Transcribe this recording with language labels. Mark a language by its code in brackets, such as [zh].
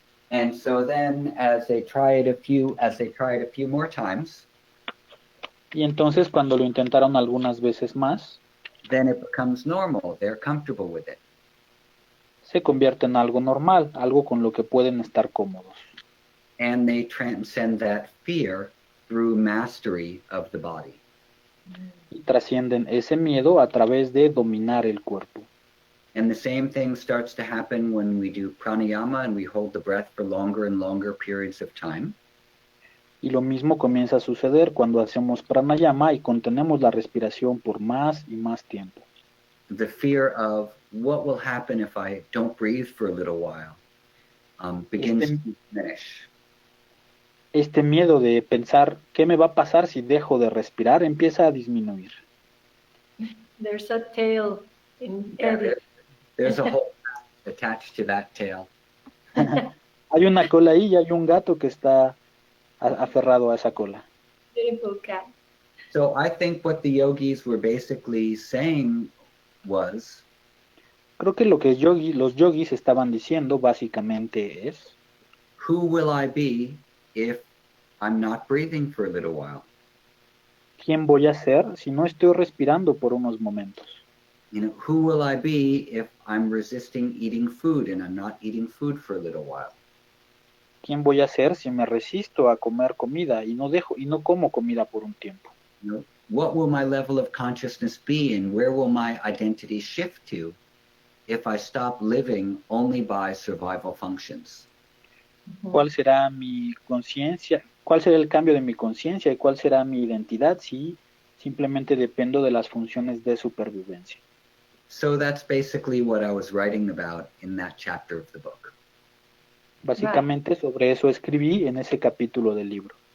[en] And so then, as they try it a few more times, [es] Y entonces cuando lo intentaron algunas veces más, [en] then it becomes normal. They're comfortable with it. [es] se convierte en algo normal, algo con lo que pueden estar cómodos. [en] And they transcend that fear through mastery of the body. [es] Y trascienden ese miedo a través de dominar el cuerpo. [en] And the same thing starts to happen when we do pranayama and we hold the breath for longer and longer periods of time. [es] Y lo mismo comienza a suceder cuando hacemos pranayama y contenemos la respiración por más y más tiempo. [en] The fear of what will happen if I don't breathe for a little while begins to diminish. [es] Este miedo de pensar qué me va a pasar si dejo de respirar empieza a disminuir. [en] There's a tail in Yeah, Eddie. there's a whole attached to that tail. [es] Hay una cola ahí y hay un gato que está aferrado a esa cola. [en] Beautiful cat. So I think what the yogis were basically saying was, [es] Creo que lo que los yogis estaban diciendo básicamente es, [en] who will I be if I'm not breathing for a little while? [es] ¿quién voy a ser si no estoy respirando por unos momentos? [en] You know, who will I be if I'm resisting eating food and I'm not eating food for a little while? [es] ¿Quién voy a ser si me resisto a comer comida y no como comida por un tiempo? [en] You know, what will my level of consciousness be and where will my identity shift to if I stop living only by survival functions? [es] ¿Cuál será mi conciencia? ¿Cuál será el cambio de mi conciencia y cuál será mi identidad si simplemente dependo de las funciones de supervivencia? [en] So that's basically what I was writing about in that chapter of the book. [es] Básicamente sobre eso escribí en ese capítulo del libro.